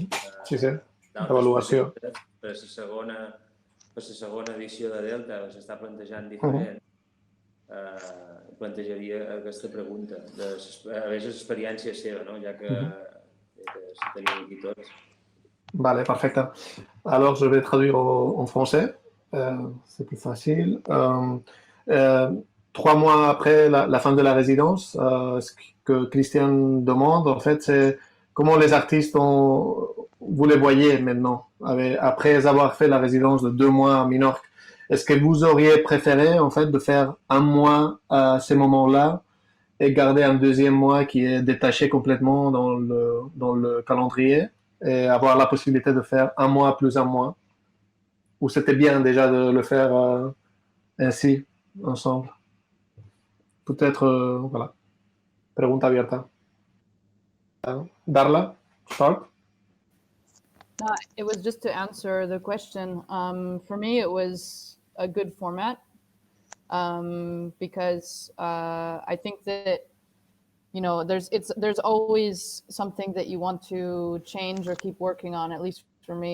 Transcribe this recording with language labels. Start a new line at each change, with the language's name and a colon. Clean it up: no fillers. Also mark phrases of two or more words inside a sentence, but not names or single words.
Catalan: Sí, sí, d'avaluació. Per la segona per la segona edició de Delta s'està plantejant diferent, plantejaria aquesta pregunta, a veure l'expérience seva, no? Ja que se tenim aquí tots. Vale,
French: parfait. Alors, je vais traduire en français. C'est plus facile. 3 mois après la fin de la résidence, ce que Christian demande, en fait, c'est comment les artistes vous les voyez maintenant, après avoir fait la résidence de 2 mois à Minorque. Est-ce que vous auriez préféré, en fait, de faire 1 mois à ces moments-là et garder un 2e mois qui est détaché complètement dans le calendrier et avoir la possibilité de faire 1 mois plus 1 mois? Ou c'était bien déjà de le faire ainsi, ensemble? Peut-être, voilà.
Spanish: Pregunta abierta.
English: Darla, start. It was just to answer the question. For me, it was a good format because I think that, you know, there's always something that you want to change or keep working on, at least for me.